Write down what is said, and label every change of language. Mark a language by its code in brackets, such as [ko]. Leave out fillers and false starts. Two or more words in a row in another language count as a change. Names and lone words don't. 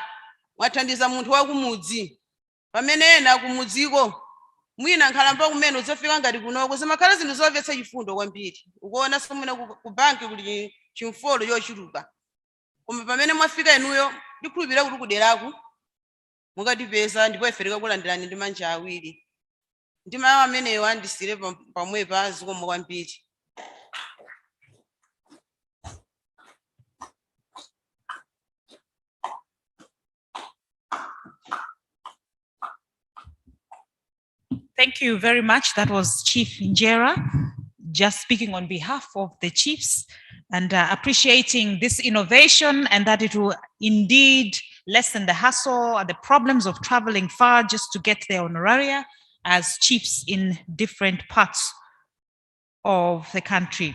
[ny] Mwathandiza munthu wakumudzi. Pamene ena kumudziko mwina nkhalamba kumene udzafika ngati kunoko zimakhala zinthu zomvetsa chifundo kwambiri. Ukuona somwe ku banki kuli chimfolo chochuluka. Koma pamene mwafika inuyo ndikhulupirira kuti kuderaku mukatipeza ndipo ife tikakulandirani ndi manja awiri. Ndi mawu ameneyo andisire pamwepa zikomo kwambiri. [en] Thank you very much. That was Chief Njera, just speaking on behalf of the chiefs and appreciating this innovation and that it will indeed lessen the hassle and the problems of traveling far just to get their honoraria as chiefs in different parts of the country.